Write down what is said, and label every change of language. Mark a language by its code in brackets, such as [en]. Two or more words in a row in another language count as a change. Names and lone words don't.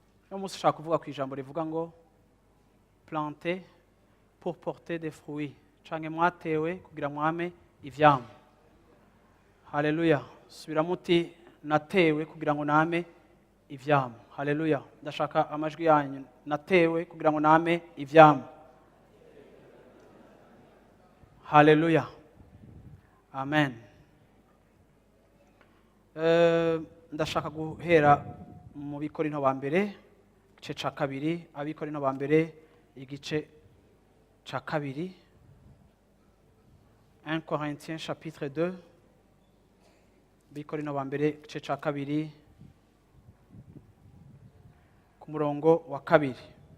[rn] Uno munsi ushaka kuvuga ku ijambo rivuga ngo, [fr] "Planté pour porter des fruits." [rn] Canke mwatewe kugira mwame ivyamwa. Haleluya. Subiramo uti, "Natewe kugira ngo name ivyamwa." Haleluya. Ndashaka amajwi yanyu. "Natewe kugira ngo name ivyamwa." Haleluya. Amen. Eh, ndashaka guhera mu Bikorinto ba mbere, igice ca kabiri, Abikorinto ba mbere, igice ca kabiri. [fr] Un Corinthiens chapitre deux, [rn] Abikorinto ba mbere, igice ca kabiri, ku murongo wa kabiri.